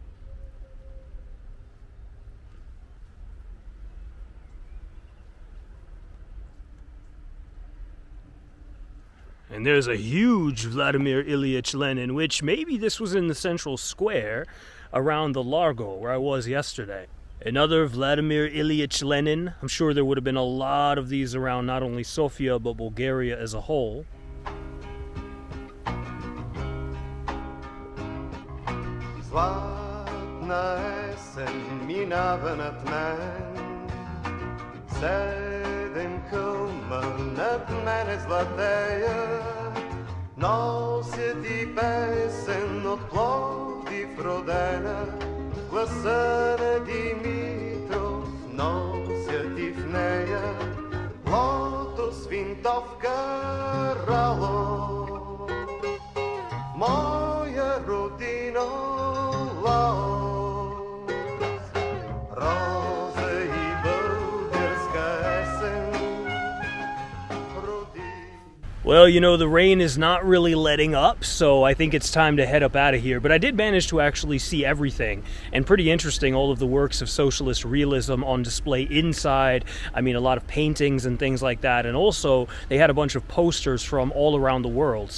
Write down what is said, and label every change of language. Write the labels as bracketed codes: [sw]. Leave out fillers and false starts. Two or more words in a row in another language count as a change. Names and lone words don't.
[en] And there's a huge Vladimir Ilyich Lenin, which maybe this was in the central square around the Largo, where I was yesterday. Another Vladimir Ilyich Lenin. I'm sure there would have been a lot of these around not only Sofia, but Bulgaria as a whole. [bg] Златна есен минава над мен, седем хълма над мене златея, нося ти песен от Пловдив родена, гласа на Димитров нося ти в нея, лотос, винтовка, рало, моя родина, Лаос, роза и българска есен. [en] Well, you know, the rain is not really letting up, so I think it's time to head up out of here. But I did manage to actually see everything, and pretty interesting, all of the works of socialist realism on display inside. I mean, a lot of paintings and things like that. And also, they had a bunch of posters from all around the world.